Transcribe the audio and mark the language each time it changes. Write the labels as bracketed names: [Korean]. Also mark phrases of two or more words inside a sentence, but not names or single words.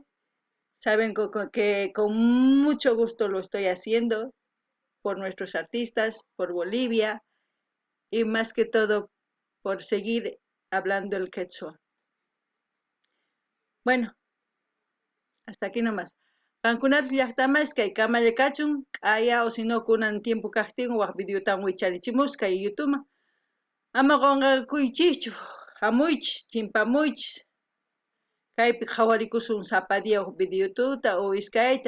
[Spanish] Saben que con mucho gusto lo estoy haciendo por nuestros artistas, por Bolivia y más que todo por seguir hablando el quechua. Bueno, hasta aquí nomás. [Quechua] Kankunapi llaqtamas kay kamalla kachun, k'aya [Spanish] o sino [Quechua] kunan tiempo kaqtin waq videotan wicharichimusqa kay YouTubeman. Ama qonqakuychikchu, hamuychis, chimpamuychis. Kaypi qhawarikusun sapadiya videotuta o iskayta.